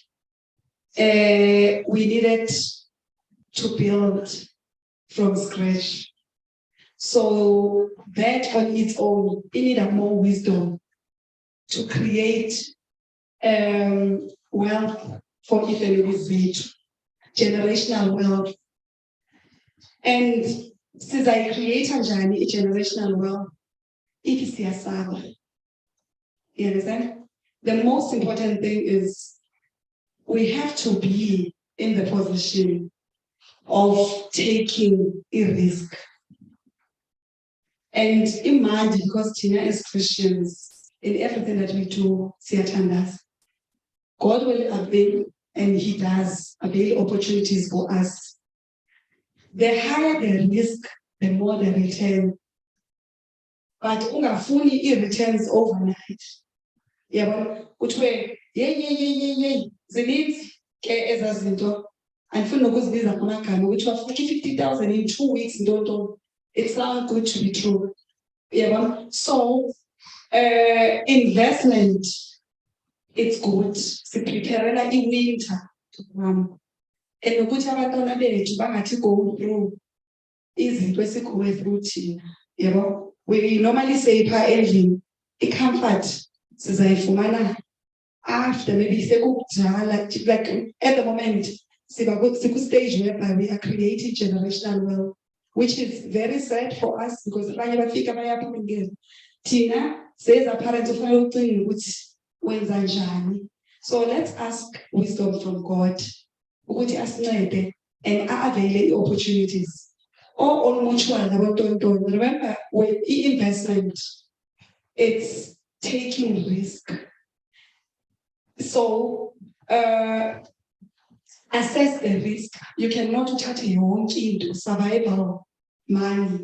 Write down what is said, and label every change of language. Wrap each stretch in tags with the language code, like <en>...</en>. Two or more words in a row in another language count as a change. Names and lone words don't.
<en>We needed to build from scratch. So that on its own, it needed more wisdom to create wealth for</en> <xh>ifamily zethu,</xh> <en>generational wealth.</en> <xh>And sizayicreate njani</xh> <en>i-generational wealth</en> <xh>if siyasaba.</xh> <en>You understand? The most important thing is we have to be in the position of taking a risk. And imagine, because Tina as Christians, in everything that we do, siyathandaza. God will avail, and He does avail opportunities for us. The higher the risk, the more the return.</en> <xh>But ungafuni i-returns overnight. Yabona, kuthiwe yey zininzi ke ezaa zinto. Andifuni nokuzibiza ngamagama kuthiwa 50,000</xh> <en>in 2 weeks</en> <xh>ntonto.</xh> <en>It sounds good to be true. Yabona. So investment, it's good.</en> <xh>Sipreparela i-winter</xh> <en>to come.</en> <xh>And nokuthi abantwana bethu bangathi</xh> <en>go through</en> <xh>izinto esikuwe through thina. Yabo.</xh> <en>We normally say</en> <xh>pha endlini i-comfort sizayifumana</xh> <en>after maybe sekukudala, like at the moment siku-stage whereby we are creating generational wealth, which is very sad for us because</en> <xh>abanye bafika bayaphungela thina seza</xh> <en>parents</en> <xh>ufanele ucinge ukuthi wenza njani.</xh> <en>So let's ask wisdom from God</en> <xh>ukuthi asincede</xh> <en>and</en> <xh>avele i-opportunities.</xh> <en>Or on mutual about remember with investment, it's taking risk. So assess the risk. You cannot touch your own into survival money.</en>